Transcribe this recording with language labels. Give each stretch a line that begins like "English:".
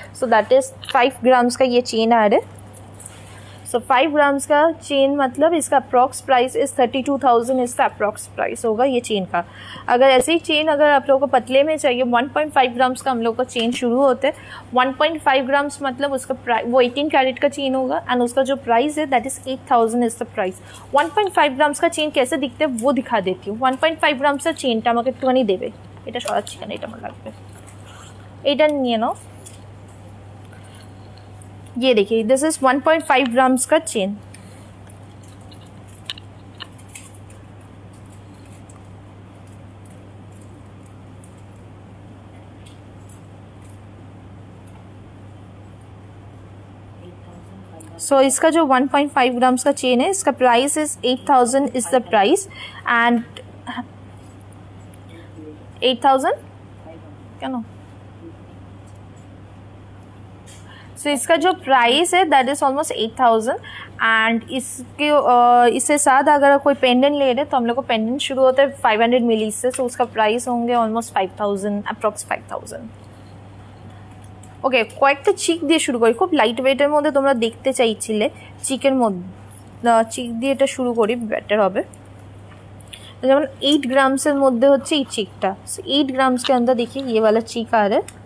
Hindi: So that is 5 grams का ये chain आ रहा है। सो 5 ग्राम्स का चेन मतलब इसका अप्रॉक्स प्राइस इज 32,000 इसका अप्रॉक्स प्राइस होगा ये चेन का। अगर ऐसे ही चेन अगर आप लोगों को पतले में चाहिए, 1.5 ग्राम्स का हम लोग का चेन शुरू होता है। 1.5 ग्राम्स मतलब उसका प्राइस वो 18 कैरेट का चेन होगा एंड उसका जो प्राइस है
English: That is 8,000 is the price.
Hindi: 1.5 grams का चेन कैसे दिखते हैं वो दिखा देती हूँ। 1.5 ग्राम्स का
Bangla: चेनটা আমাকে একটুখানি দেবে, এটা সরাচ্ছি কেন, এটা আমার লাগবে, এটা নিয়ে নাও।
Hindi: ये देखिए
English: this is
Hindi: 1.5 ग्राम्स का चेन। सो इसका जो 1.5 ग्राम्स का चेन है इसका price is 8,000 is the price. And 8,000 क्या नो। सो इसका जो प्राइस है दैट इज ऑलमोस्ट 8,000। एंड इसके साथ अगर कोई पेंडेंट ले रहे तो हम लोग को पेंडेंट शुरू होता है 500 मिली से। सो उसका प्राइस होंगे ऑलमोस्ट 5,000 अप्रॉक्स 5,000।
Bangla: ওকে কয়েকটা চিক দিয়ে শুরু করি, খুব লাইট ওয়েটের মধ্যে তোমরা দেখতে চাইছিলে। চিকের মধ্যে চিক দিয়ে এটা শুরু করি, বেটার হবে। যেমন 8 ग्राम्सের মধ্যে হচ্ছে এই চিকটা।
Hindi: 8 ग्राम्स के अंदर देखिए ये वाला चिक आ रहा है।